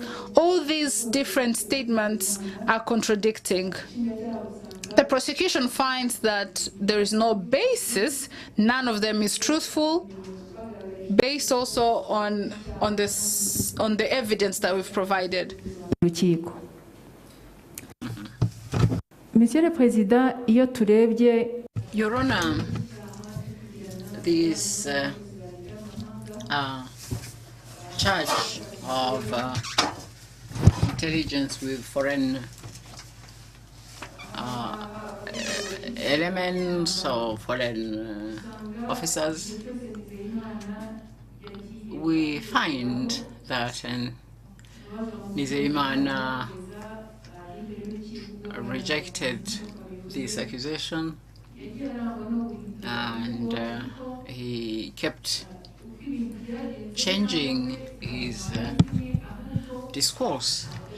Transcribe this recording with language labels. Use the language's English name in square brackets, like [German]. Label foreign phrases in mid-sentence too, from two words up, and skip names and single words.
[English] All these different statements are contradicting. The prosecution finds that there is no basis, none of them is truthful, based also on the evidence that we've provided. [French] Monsieur le Président, [Kinyarwanda] iyo turebye [English] Your Honor, this charge of intelligence with foreign elements or foreign officers, we find that Nizeyimana rejected this accusation, and he kept changing his discourse.